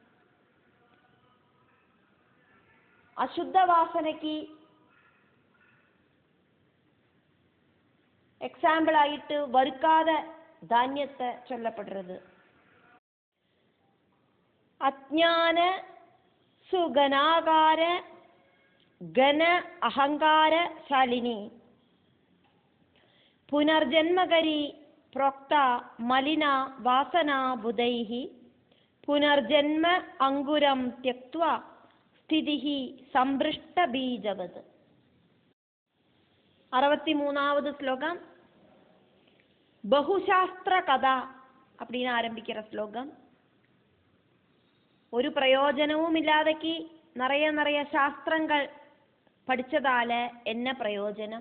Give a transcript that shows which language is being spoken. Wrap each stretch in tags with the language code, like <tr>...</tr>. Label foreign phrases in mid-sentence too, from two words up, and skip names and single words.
<ta>அசுத்த வாசனைக்கு எக்ஸாம்பிள் ஆயிட்டு வறுக்காத தானியத்தை சொல்லப்படுறது.</ta> <sa>अज्ञान सुघनाकार घन अहंकार शालिनी पुनर्जन्मकरी प्रोक्ता मलिना वासना बुधैः पुनर्जन्म अंगुरं त्यक्त्वा स्थितिः संभृष्ट बीजवत्.</sa> <ta>63வது ஸ்லோகம்</ta> <sa>बहुशास्त्र कथा</sa> <ta>அப்படின்னு ஆரம்பிக்கிற ஸ்லோகம். ஒரு பிரயோஜனமும் இல்லாதக்கு நிறைய சாஸ்திரங்கள் படிச்சதால என்ன பிரயோஜனம்?</ta>